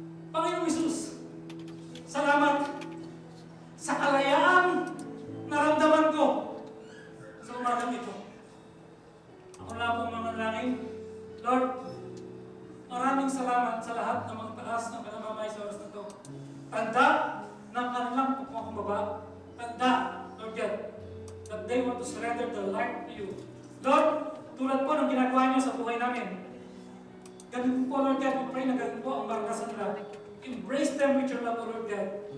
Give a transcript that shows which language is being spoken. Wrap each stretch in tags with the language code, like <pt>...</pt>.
<tl>Panginoong Hesus, salamat sa kalayaang naramdaman ko sa umagang ito. Ako na pong manalangin. Lord, maraming salamat sa lahat ng mga taas ng kanamamay sa oras na ito. Tanda ng kanilang pagpakumbaba.</tl> <en>Tanda, Lord God, that they want to surrender their life to you.</en> <tl>Lord, tulad po ng ginagawa niyo sa buhay namin. Ganun po, Lord God,</tl> <en>we pray</en> <tl>na ganun po ang maranasan nila.</tl> <en>Embrace them with your love, O Lord God.</en>